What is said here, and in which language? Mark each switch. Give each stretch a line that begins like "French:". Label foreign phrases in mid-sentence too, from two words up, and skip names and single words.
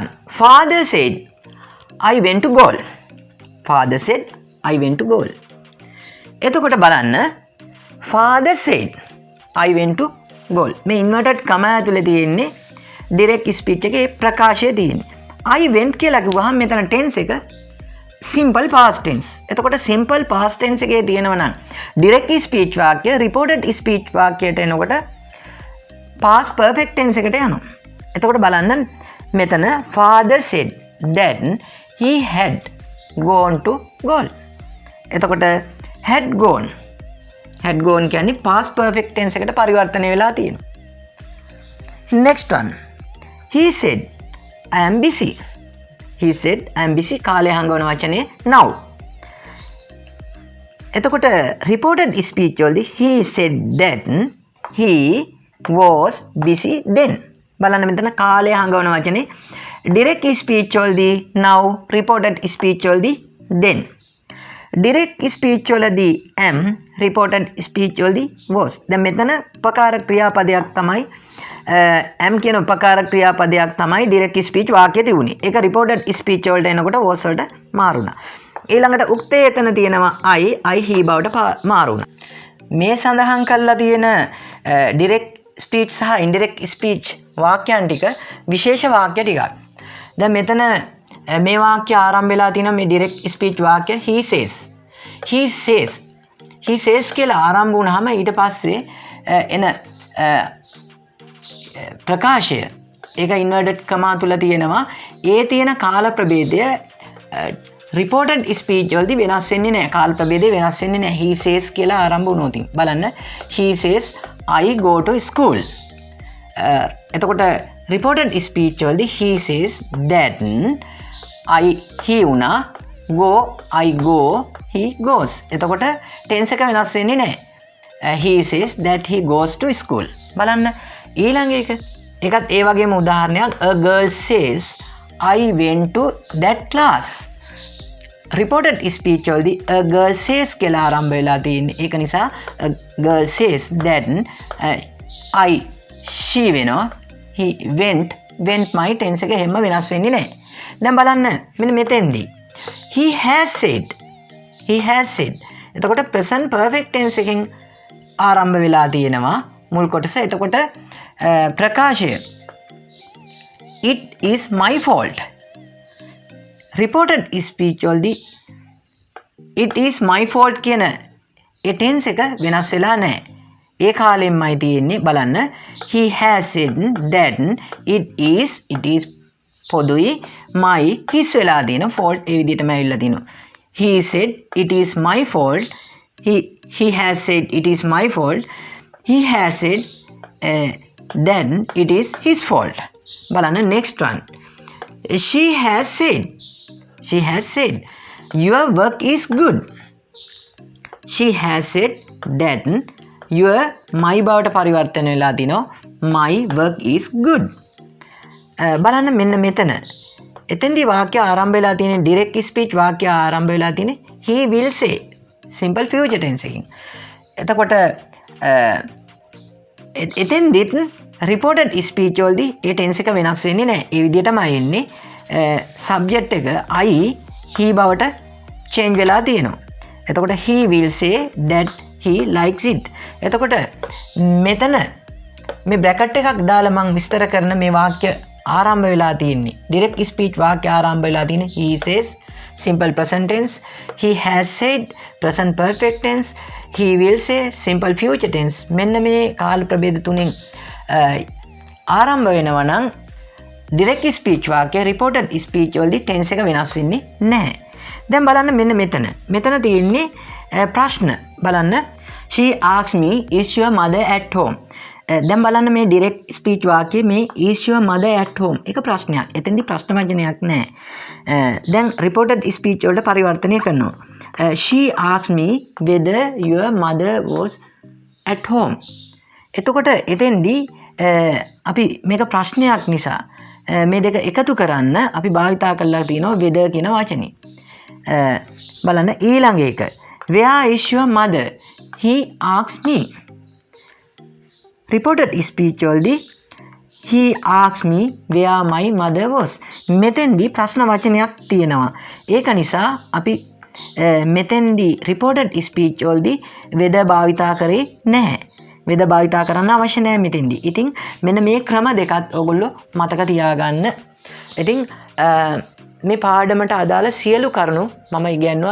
English: Father said I went to goal. Father said I went to goal.
Sinhala: එතකොට බලන්න
English: father said I went to goal.
Sinhala: මේ
English: inverted comma
Sinhala: ඇතුලේ තියෙන්නේ
English: direct speech
Sinhala: එකේ ප්‍රකාශය තියෙන්නේ.
English: I went
Sinhala: කියලා කිව්වහම මෙතන
English: tense එක simple past tense. එතකොට simple past tense එකේ තියෙනවා නම් direct speech වාක්‍ය reported speech
Sinhala: වාක්‍යයට එනකොට
English: past perfect tense
Sinhala: එකට යනවා. එතකොට බලන්න මෙතන
English: father said that he had gone to goal.
Sinhala: එතකොට
English: had gone
Sinhala: කියන්නේ
English: past perfect tense
Sinhala: එකට පරිවර්තනය වෙලා තියෙනවා.
English: Next one. He said I am busy. He said I am busy
Sinhala: කාලය හංගවන වචනේ
English: now. එතකොට reported speech වලදී he said that he was busy then.
Sinhala: බලන්න මෙතන කාලය හංගවන වචනේ
English: direct speech
Sinhala: වලදී now,
English: reported speech
Sinhala: වලදී then.
English: direct speech වලදී am, reported speech වලදී was.
Sinhala: දැන් මෙතන උපකාර ක්‍රියාපදයක් තමයි am කියන උපකාර ක්‍රියාපදයක් තමයි
English: direct speech
Sinhala: වාක්‍යයේ තිබුණේ. ඒක
English: reported speech
Sinhala: වලට එනකොට was වලට මාරුණා. ඊළඟට උක්තේ එතන තියෙනවා
English: I he
Sinhala: බවට මාරුණා. මේ සඳහන් කරලා තියෙන
English: direct speech
Sinhala: සහ
English: indirect speech
Sinhala: වාක්‍යයන් ටික විශේෂ වාක්‍ය ටිකක්. දැන් මෙතන මේ වාක්‍ය ආරම්භ වෙලා තියෙනවා මේ
English: direct speech
Sinhala: වාක්‍ය
English: he says
Sinhala: කියලා ආරම්භ වුණාම ඊට පස්සේ එන ප්‍රකාශය ඒක
English: inverted comma
Sinhala: තුල තියෙනවා. ඒ තියෙන කාල ප්‍රභේදය
English: reported speech
Sinhala: වලදී වෙනස් වෙන්නේ නැහැ. කාල ප්‍රභේදය වෙනස් වෙන්නේ නැහැ.
English: he says
Sinhala: කියලා ආරම්භ වුණොත් බලන්න
English: he says I go to school. එතකොට reported speech වලදී he says that he උනා go I go he goes.
Sinhala: එතකොට tense එක වෙනස් වෙන්නේ නැහැ.
English: he says that he goes to school.
Sinhala: බලන්න ඊළඟ එක ඒකත් ඒ වගේම උදාහරණයක්.
English: a girl says I went to that class. reported speech
Sinhala: වලදී
English: a girl says
Sinhala: කියලා ආරම්භ වෙලා තියෙන්නේ. ඒක නිසා
English: a girl says that she
Sinhala: වෙනවා
English: he went my tense
Sinhala: එක හැම වෙනස් වෙන්නේ නැහැ. දැන් බලන්න මෙන්න මෙතෙන්දී
English: he has said.
Sinhala: එතකොට
English: present perfect tense
Sinhala: එකෙන් ආරම්භ වෙලා තියෙනවා මුල් කොටස. එතකොට ප්‍රකාශය
English: it is my fault. reported speech
Sinhala: වලදී
English: it is my fault
Sinhala: කියන ඒ tense එක වෙනස් වෙලා නැහැ. ඒ කාලෙන්මයි තියෙන්නේ බලන්න.
English: He has said that it is පොදුයි my his
Sinhala: වෙලා තියෙන
English: fault
Sinhala: ඒ විදිහටම ඇවිල්ලා තිනවා.
English: He said it is my fault. He has said it is my fault. He has said then it is his fault. බලන්න next one. She has said your work is good. She has said that your my
Sinhala: බවට පරිවර්තන වෙලා තිනවා
English: my work is good.
Sinhala: බලන්න මෙන්න මෙතන එතෙන්දී වාක්‍ය ආරම්භ වෙලා තියෙන
English: direct speech
Sinhala: වාක්‍ය ආරම්භ වෙලා තියෙන
English: he will say simple future tense
Sinhala: එකකින්. එතකොට එතෙන්දිත්
English: reported speech
Sinhala: වලදී ඒ tense එක වෙනස් වෙන්නේ නැහැ. ඒ විදිහටමයි එන්නේ. subject එක
English: I he
Sinhala: බවට change වෙලා තියෙනවා.
English: එතකොට he will say that he likes it.
Sinhala: එතකොට මෙතන මේ bracket එකක් දාලා මම විස්තර කරන මේ වාක්‍ය ආරම්භ වෙලා තියෙන්නේ
English: direct speech
Sinhala: වාක්‍ය ආරම්භ වෙලා තියෙන්නේ
English: he says simple present tense, he has said present perfect tense, he will say simple future tense.
Sinhala: මෙන්න මේ කාල ප්‍රභේද තුنين ආරම්භ වෙනවා නම්
English: direct speech
Sinhala: වාක්‍ය
English: reported speech
Sinhala: වලදී tense එක වෙනස් වෙන්නේ නැහැ. දැන් බලන්න මෙන්න මෙතන තියෙන්නේ ප්‍රශ්න.
English: බලන්න she asked me is your mother at home.
Sinhala: දැන් බලන්න මේ
English: direct speech
Sinhala: වාක්‍යයේ මේ
English: is your mother at home
Sinhala: එක ප්‍රශ්නයක්. එතෙන්දී ප්‍රශ්න වචනයක් නැහැ. දැන්
English: reported speech
Sinhala: වලට පරිවර්තනය කරනවා.
English: She asked me whether your mother was at home.
Sinhala: එතකොට එතෙන්දී අපි මේක ප්‍රශ්නයක් නිසා මේ දෙක එකතු කරන්න අපි භාවිතා කරලා තියෙනවා whether කියන වචනේ. බලන්න ඊළඟ එක
English: where is your mother? He asked me. Reported speech වලදී he asked me where my mother was.
Sinhala: මෙතෙන්දී ප්‍රශ්න වචනයක් තියෙනවා. ඒක නිසා අපි මෙතෙන්දී
English: reported speech
Sinhala: වලදී whether භාවිතා කරේ නැහැ. whether භාවිතා කරන්න අවශ්‍ය නැහැ මෙතෙන්දී. ඉතින් මෙන්න මේ ක්‍රම දෙකත් ඔයගොල්ලෝ මතක තියාගන්න. ඉතින් මේ පාඩමට අදාළ සියලු කරුණු මම ඉගෙනුවා.